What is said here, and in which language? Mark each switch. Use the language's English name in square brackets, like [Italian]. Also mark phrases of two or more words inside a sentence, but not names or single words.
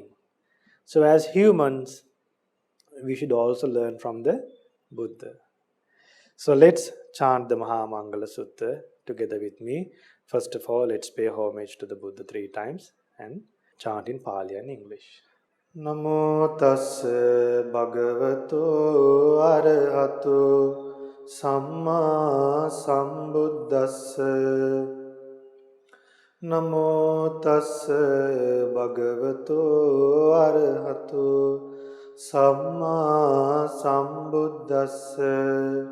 [English] So, as humans, we should also learn from the Buddha. So, let's chant the Mahamangala Sutta together with me. First of all, let's pay homage to the Buddha 3 times and chant in Pali and English. [Pali] Namo tassa bhagavato arahato samma sambuddhassa. Namo tassa bhagavato arahato samma sambuddhassa.